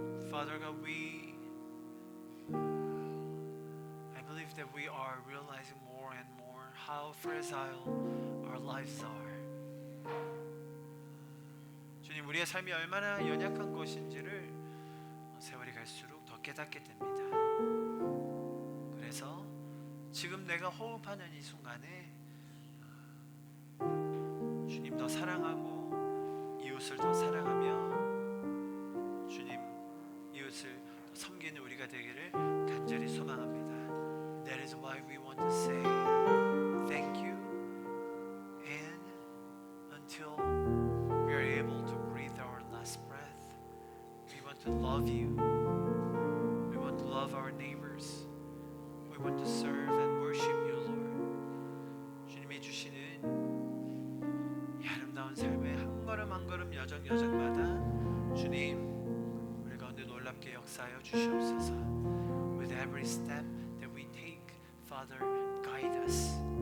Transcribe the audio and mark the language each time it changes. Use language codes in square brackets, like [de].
[en] Father God, I believe that we are realizing more and more how fragile our lives are. [ko] 주님, 우리의 삶이 얼마나 연약한 것인지를 세월이 갈수록 더 깨닫게 됩니다. 그래서 지금 내가 호흡하는 이 순간에 주님 더 사랑하고 이웃을 더 사랑하며 주님 이웃을 더 섬기는 우리가 되기를 간절히 소망합니다. [en] That is why we want to say thank you, and until we are able to breathe our last breath, we want to love you. We want to love our neighbors. We want to serve and worship you, Lord. [ko] 주님이 주시는 이 아름다운 삶의 한 걸음 한 걸음 여정 여정마다 주님 우리 가운데 놀랍게 역사하여 주시옵소서. [en] With every step that we take, Father, guide us.